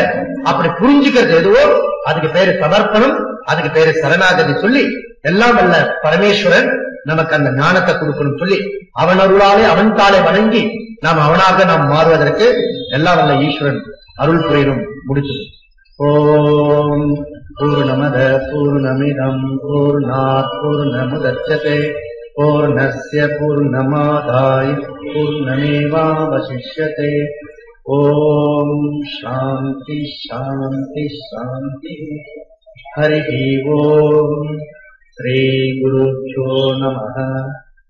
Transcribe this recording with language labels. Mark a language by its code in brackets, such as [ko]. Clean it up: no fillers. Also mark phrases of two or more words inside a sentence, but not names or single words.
[ta] அப்படி புரிஞ்சுக்கிறது எதுவோ அதுக்கு பேரு சமர்ப்பணம், அதுக்கு பேரு சரணாகதி சொல்லி, எல்லாம் வல்ல பரமேஸ்வரன் நமக்கு அந்த ஞானத்தை கொடுக்கணும் சொல்லி அவன் அருளாலே அவன் தாளை வணங்கி நாம் அவனாக நாம் மாறுவதற்கு எல்லாம் வல்ல ஈஸ்வரன் அருள் புரியணும். [sa] முடிச்சது. ओम् पूर्णमद पूर्णमिदं पूर्णात् पूर्णमुदच्यते पूर्णस्य पूर्णमादाय पूर्णमेवावशिष्यते. ओम् शान्ति शान्ति शान्ति. हरि ओम्. श्री गुरुभ्यो नमः.